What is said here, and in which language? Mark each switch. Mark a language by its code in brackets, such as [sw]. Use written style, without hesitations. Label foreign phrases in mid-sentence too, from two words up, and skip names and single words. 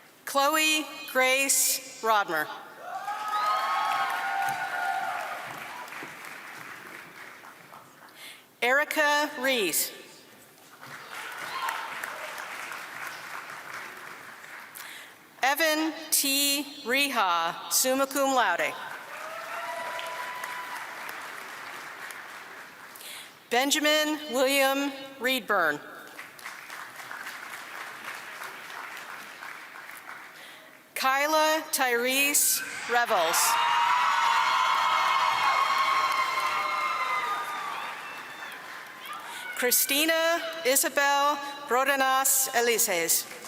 [en] Chloe Grace Rodmer. Erica Rees. Evan T. [la] Reha, summa cum laude. [en] Benjamin William Reedburn. Kyla Tyrese Revels. Christina Isabel Brodenas Elises.